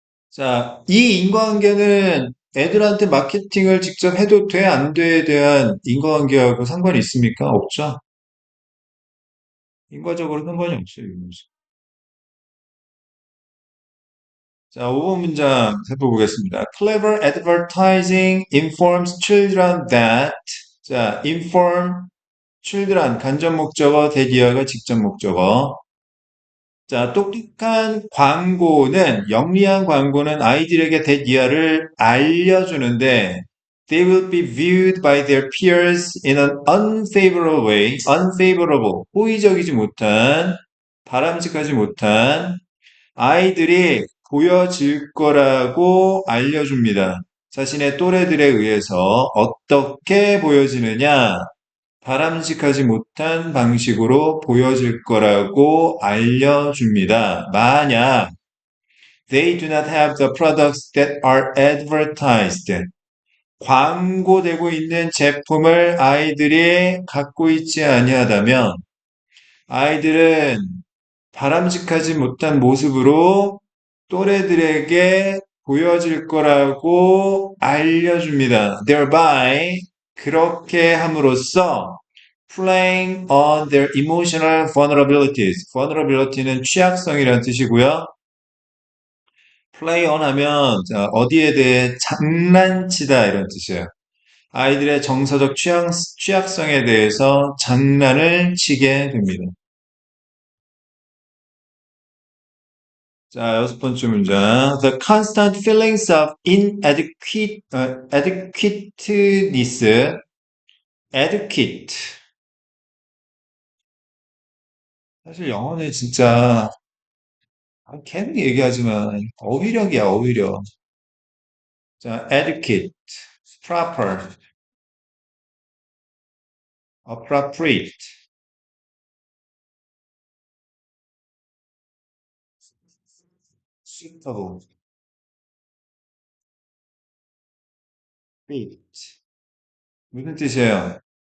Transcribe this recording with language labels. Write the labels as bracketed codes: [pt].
[ko] 자, 이 인과관계는 애들한테 마케팅을 직접 해도 돼, 안 돼에 대한 인과관계하고 상관이 있습니까? 없죠? 인과적으로 상관이 없어요. 이거는. 자, 5번 문장 살펴보겠습니다. [en] Clever advertising informs children that, 자, inform children, [ko] 간접 목적어, 대기어가 직접 목적어. 자, 똑똑한 광고는, 영리한 광고는 아이들에게 대기하를 알려주는데, [en] they will be viewed by their peers in an unfavorable way, [ko] unfavorable, 호의적이지 못한, 바람직하지 못한 아이들이 보여질 거라고 알려줍니다. 자신의 또래들에 의해서 어떻게 보여지느냐? 바람직하지 못한 방식으로 보여질 거라고 알려줍니다. [en] 만약 they do not have the products that are advertised. [ko] 광고되고 있는 제품을 아이들이 갖고 있지 아니하다면 아이들은 바람직하지 못한 모습으로 또래들에게 보여질 거라고 알려줍니다. [en] Thereby [ko] 그렇게 함으로써 [en] playing on their emotional vulnerabilities. [ko] vulnerability는 취약성이라는 뜻이고요. play on 하면 자, 어디에 대해 장난치다 이런 뜻이에요. 아이들의 정서적 취약성에 대해서 장난을 치게 됩니다. 자, 여섯 번째 문장. [en] The constant feelings of adequateness. adequate. [ko] 사실 영어는 진짜 계속 얘기하지만 어휘력이야, 어휘력. 자, adequate, proper, appropriate, suitable, fit. 무슨 뜻이에요?